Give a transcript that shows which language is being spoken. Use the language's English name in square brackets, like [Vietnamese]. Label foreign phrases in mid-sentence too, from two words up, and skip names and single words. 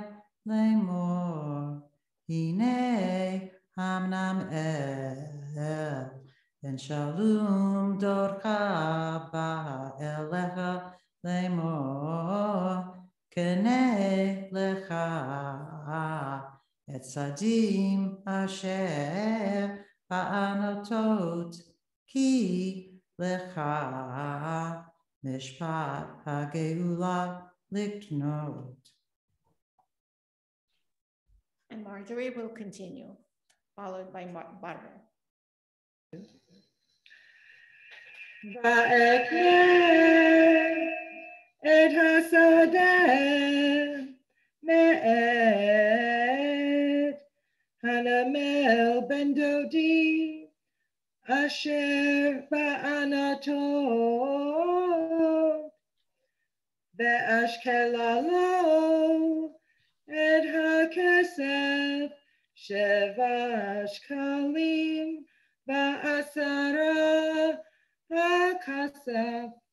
[Hebrew] לאמר הנה חנמאל בן שלום דדך בא אליך לאמר קנה לך את שדי אשר בענתות כי לך משפט הגאלה לקנות. [English] And Marjorie will continue, followed by Barbara. [Hebrew] ואקנה את השדה מאת חנמאל בן דדי אשר בענתות ואשקלה לו את הכסף שבעה שקלים ועשרה הכסף.